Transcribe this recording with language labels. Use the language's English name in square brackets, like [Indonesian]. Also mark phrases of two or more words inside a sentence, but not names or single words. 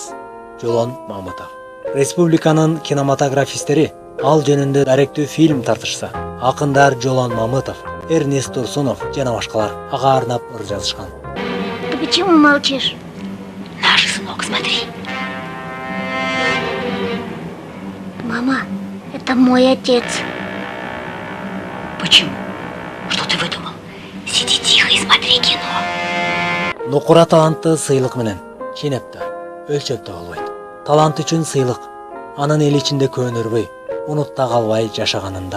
[Kyrgyz] Жолон Мамытов. Республиканын кинематографисттери ал жөнүндө даректүү фильм тартышса, акындар Жолон Мамытов, Эрнест Турсунов жана башкалар ага арнап ыр жазышкан. [Russian] Ты почему молчишь? Наш сынок, смотри. Мама, это мой отец. Почему? Что ты выдумал? Сиди тихо и смотри кино. [Kyrgyz] Нукура талантты сыйлык менен ченепте, өлчөптө болбойт. Талант үчүн сыйлык анын эл ичинде көнүрбөй, унутта калбай жашаганында.